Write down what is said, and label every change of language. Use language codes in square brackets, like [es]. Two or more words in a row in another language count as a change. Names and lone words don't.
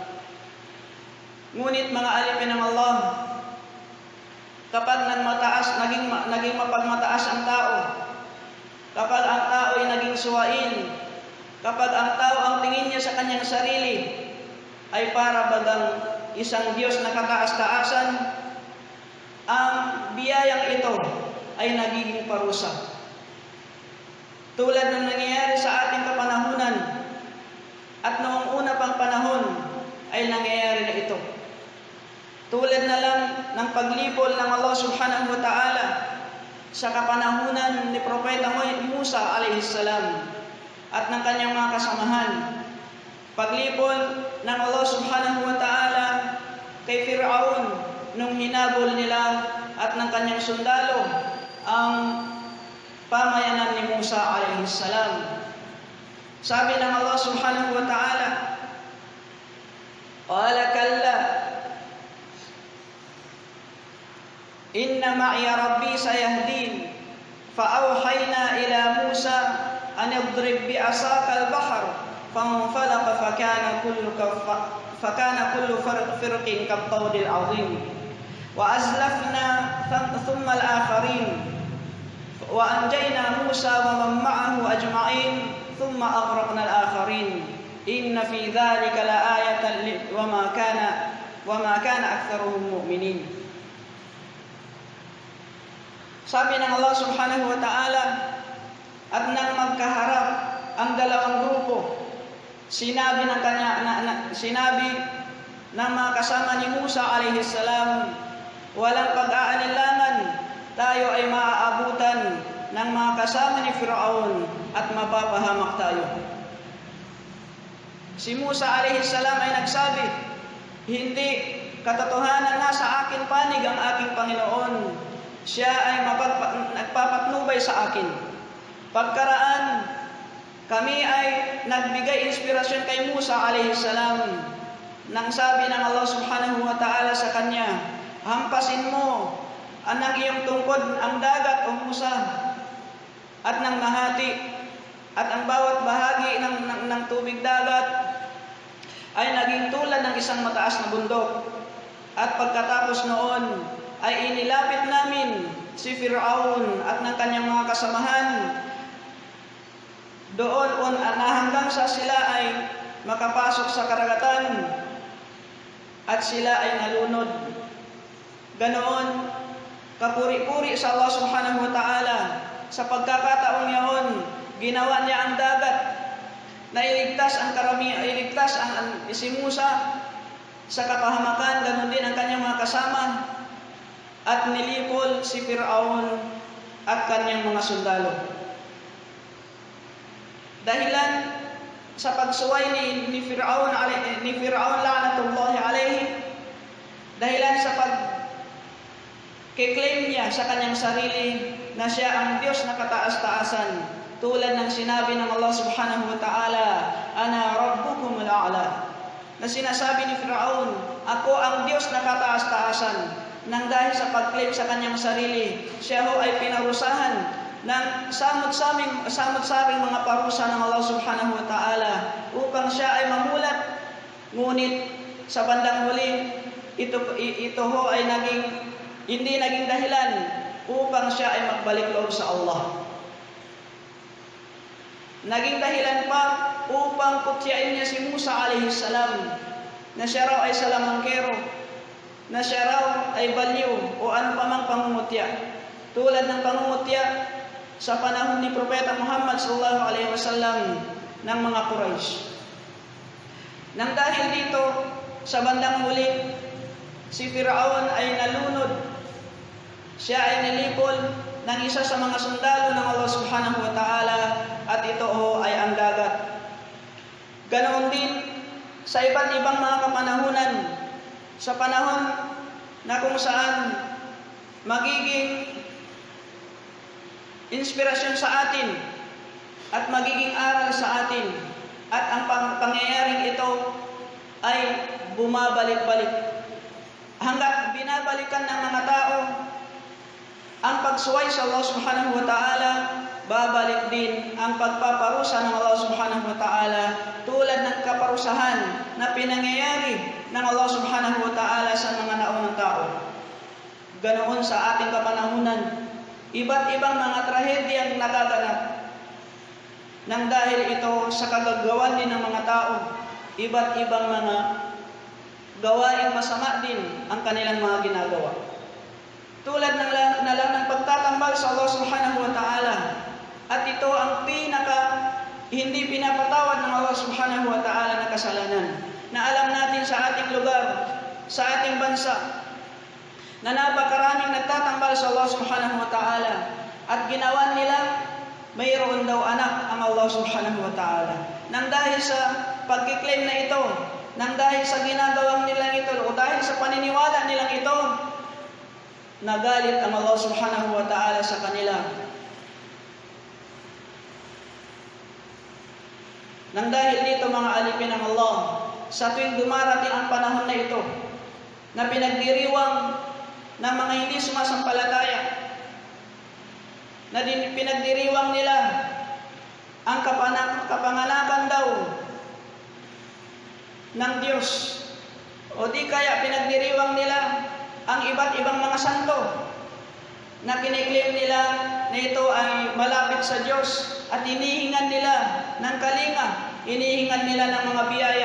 [tl] Ngunit mga alipin ng Allah, kapag naging mapagmataas ang tao, kapag ang tao ay naging suwain, kapag ang tao ang tingin niya sa kanyang sarili ay para bagang isang Diyos na kataas-taasan, ang biyayang ito ay nagiging parusa. Tulad ng nangyayari sa ating kapanahunan, at noong una pang panahon ay nangyayari na ito. Tulad na lang ng paglibol ng Allah [ar] سبحانه وتعالى [tl] sa kapanahunan ni Propeta Musa [ar] عليه السلام [tl] at ng kanyang mga kasamahan. Paglibol ng Allah [ar] سبحانه وتعالى [tl] kay Fir'aun nung hinabol nila at ng kanyang sundalo ang pamayanan ni Musa [ar] عليه السلام. [tl] Sabi ng Allah [ar] سبحانه وتعالى، قال كلا إن معي ربي سيهدين فأوحينا إلى موسى أن اضرب بعصاك البحر فانفلق فكان كل فرق كالطود العظيم وأزلفنا ثم الآخرين وأنجينا موسى ومن معه أجمعين ثم أغرقنا الآخرين إن في ذلك لآية وما كان أكثرهم مؤمنين. [tl] Sabi ng Allah [ar] سبحانه وتعالى, [tl] at nang magkaharap ang dalawang grupo, sinabi ng mga kasama ni Musa [ar] عليه السلام, [tl] walang pag-aanilangan, tayo ay maaabutan ng mga kasama ni Fir'aun at mapapahamak tayo. Si Musa [ar] عليه السلام [tl] ay nagsabi, hindi katotohanan na sa akin panig ang aking Panginoon. Siya ay nagpapatnubay sa akin. Pagkaraan, kami ay nagbigay inspirasyon kay Musa [ar] عليه السلام [tl] nang sabi ng Allah [ar] سبحانه وتعالى [tl] sa kanya, hampasin mo ang iyong tungkod ang dagat o Musa at nang mahati, at ang bawat bahagi ng tubig dagat ay naging tulad ng isang mataas na bundok. At pagkatapos noon ay inilapit namin si Fir'aun at ng kanyang mga kasamahan doon na hanggang sa sila ay makapasok sa karagatan at sila ay nalunod. Ganoon, kapuri-puri sa Allah [ar] سبحانه وتعالى, [tl] sa pagkakataong yaon, ginawa niya ang dagat na iligtas si Musa sa kapahamakan, ganoon din ang kanyang mga kasama, at nilipol si Fir'aun at kanyang mga sundalo. Dahilan sa pagsuway ni Fir'aun [ar] لعنة الله عليه, [tl] dahilan sa pag-claim niya sa kanyang sarili na siya ang Diyos na kataas-taasan, tulad ng sinabi ng Allah [ar] سبحانه وتعالى, أنا ربكم الأعلى, [tl] na sinasabi ni Fir'aun, ako ang Diyos na kataas-taasan. Nang dahil sa pag-claim sa kanyang sarili, siya ho ay pinarusahan ng samot-saring mga parusa ng Allah [ar] سبحانه وتعالى [tl] upang siya ay mamulat. Ngunit sa bandang huli, ito ho ay hindi naging dahilan upang siya ay magbalik loob sa Allah. Naging dahilan pa upang kutyain niya si Musa [ar] عليه السلام [tl] na siya raw ay salamangkero, na siya raw ay baliw o ano pa mang pangungutya. Tulad ng pangungutya sa panahon ni Propeta Muhammad [ar] صلى الله عليه وسلم [tl] ng mga Quraysh. Nang dahil dito, sa bandang huli, si Firaun ay nalunod. Siya ay nilipol ng isa sa mga sundalo ng Allah [ar] سبحانه وتعالى [tl] at ito ay ang dagat. Ganoon din sa iba't ibang mga kapanahunan, sa panahon na kung saan magiging inspirasyon sa atin at magiging aral sa atin at ang pangyayaring ito ay bumabalik-balik. Hanggat binabalikan ng mga tao ang pagsuway sa Allah [ar] سبحانه وتعالى, [tl] babalik din ang pagpaparusa ng Allah [ar] سبحانه وتعالى [tl] tulad ng kaparusahan na pinangyayari ng Allah [ar] سبحانه وتعالى [tl] sa mga naunang tao. Ganoon sa ating kapanahunan, iba't ibang mga trahedyang nagaganap nang dahil ito sa kagagawan din ng mga tao, iba't ibang mga gawaing masama din ang kanilang mga ginagawa. Tulad na lang ng pagtatambal sa Allah [ar] سبحانه وتعالى. [tl] At ito ang hindi pinapatawad ng Allah [ar] سبحانه وتعالى [tl] na kasalanan. Na alam natin sa ating lugar, sa ating bansa, na napakaraming nagtatambal sa Allah [ar] سبحانه وتعالى. [tl] At ginawa nila, mayroon daw anak ang Allah [ar] سبحانه وتعالى. [tl] Nang dahil sa pagkiklaim na ito, nang dahil sa ginagawang nilang ito, o dahil sa paniniwala nilang ito, nagalit ang Allah [ar] سبحانه وتعالى [tl] sa kanila. Nang dahil dito mga alipin ng Allah, sa tuwing dumarating ang panahon na ito, na pinagdiriwang ng mga hindi sumasampalataya, na pinagdiriwang nila ang kapanganakan daw ng Diyos, o di kaya pinagdiriwang nila ang iba't ibang mga santo na kiniklaim nila na ito ay malapit sa Diyos at hinihingan nila ng kalinga, hinihingan nila ng mga biyaya.